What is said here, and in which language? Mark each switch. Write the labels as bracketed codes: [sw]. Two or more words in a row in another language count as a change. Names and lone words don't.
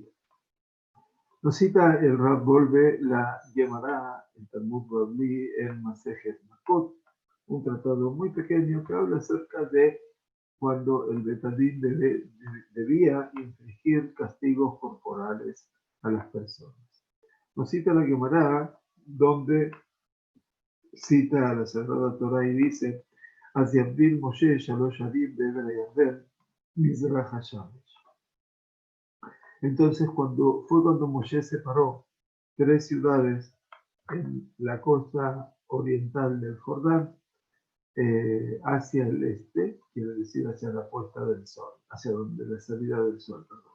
[es] Nos cita el Rav Golbe la Gemara, el Talmud Bavli, en Masejet Makot, un tratado muy pequeño que habla acerca de cuando el Betadín debía infligir castigos corporales a las personas. Nos cita la Gemara, donde cita a la Sagrada Torah y dice: [he] "אז יבדיל משה שלש ערים בעבר הירדן מזרח השמש". [es] Entonces, cuando Moshe separó 3 ciudades en la costa oriental del Jordán, hacia el este, quiere decir hacia la puesta del sol, hacia donde la salida del sol, perdón.